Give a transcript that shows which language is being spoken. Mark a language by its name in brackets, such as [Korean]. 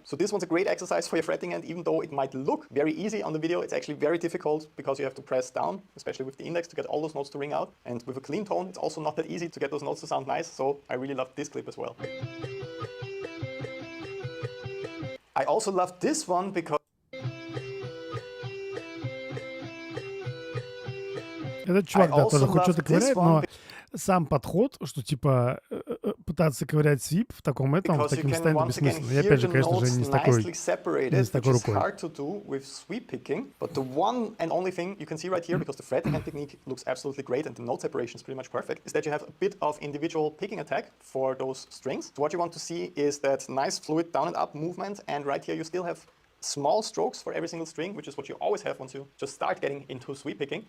[English] So this one's a great exercise for your fretting, and even though it might look very easy on the video, it's actually very difficult because you have to press down, especially with the index, to get all those notes to ring out. And with a clean tone, it's also not that easy to get those notes to sound nice, so I really love this clip as well. I also love this one because [Russian] этот чувак, да, тоже хоть что-то ковыряет, но сам подход, что типа пытаться ковырять свип в таком таким состоянии бессмысленно. И опять же, конечно же, не с такой рукой. [English] Hard to do with sweep picking, but the one and only thing you can see right here, because the fretting hand technique looks absolutely great and the note separation is pretty much perfect, is that you have a bit of individual picking attack for those strings. So what you want to see is that nice fluid down and up movement, and right here you still have small strokes for every single string, which is what you always have once you just start getting into sweep picking.